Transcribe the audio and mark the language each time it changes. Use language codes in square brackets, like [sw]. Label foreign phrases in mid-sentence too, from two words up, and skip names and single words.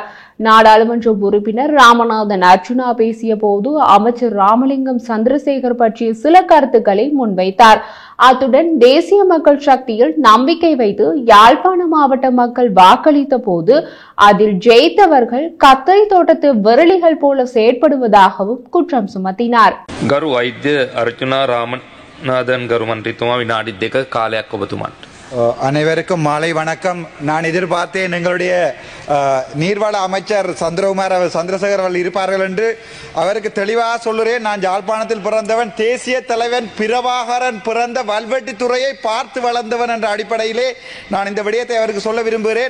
[ta] நாடாளுமன்ற உறுப்பினர் ராமநாதன் அர்ஜுனா பேசிய போது அமைச்சர் ராமலிங்கம் சந்திரசேகர் பற்றிய சில கருத்துக்களை முன்வைத்தார். அத்துடன் தேசிய மக்கள் சக்தியில் நம்பிக்கை வைத்து யாழ்ப்பாண மாவட்ட மக்கள் வாக்களித்த போது அதில் ஜெயித்தவர்கள் கத்தரி தோட்டத்து விரலிகள் போல செயற்படுவதாகவும் குற்றம் சுமத்தினார். [si] ගරු වෛද්‍ය අර්ජුනා රාමනාදන් ගරු මන්ත්‍රීතුමා විනාඩි 2 කාලයක් ඔබතුමාට. [ta] அனைவருக்கும் மாலை வணக்கம். நான் எதிர்பார்த்தேன் எங்களுடைய நீர்வள அமைச்சர் சந்திரசேகர் அவர்கள் இருப்பார்கள் என்று. அவருக்கு தெளிவாக சொல்லுறேன், நான் யாழ்ப்பாணத்தில் பிறந்தவன், தேசிய தலைவன் பிரபாகரன் பிறந்த வல்வெட்டித்துறையை பார்த்து வளர்ந்தவன் என்ற அடிப்படையிலே நான் இந்த விடயத்தை அவருக்கு சொல்ல விரும்புகிறேன்.